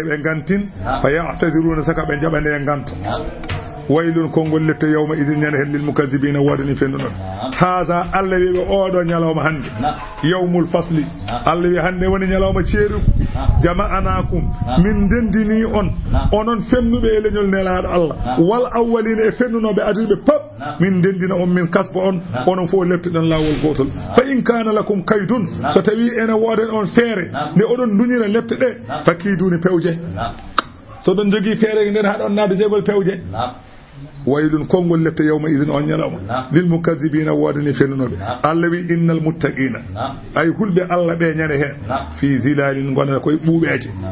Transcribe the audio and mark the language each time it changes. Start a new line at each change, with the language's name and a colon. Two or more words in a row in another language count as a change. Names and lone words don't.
Fula: ɓe gantin
Arabic: فيعتذرون
Fula: saka ɓe jaɓane e ganto waylun konngol lepte
Arabic: يومئذ
Fula: ñande hen
Arabic: للمكذبين
Fula: wodani fennunoɓe haza Allah wi ɓe oɗo ñalawma hande
Arabic: يوم الفصل
Fula: Allah wi hande woni ñalawma ceeru jama'anakum min ndendini on onon fennuɓe e leñol nelaɗo Allah
Arabic: والأولين
Fula: e fennunoɓe adiɓe pop min ndendina on min kasba on onon fof lepte ɗon lawol gotol
Arabic: فإن كان لكم كيد
Fula: so tawi ene woden on feere nde oɗon duñira lepte ɗe fa kiiduni pewje so ɗon jogui feere nden haɗon naade jeegol pewje waylun konngol lepte
Arabic: يومئذ
Fula: on ñalawma
Arabic: للمكذبين
Fula: wodani fennunoɓe Allah wi
Arabic: إن المتقين
Fula: ay hulɓe Allah ɓe ñande hen
Arabic: في ظلال
Fula: gonata koye ɓuuɓeje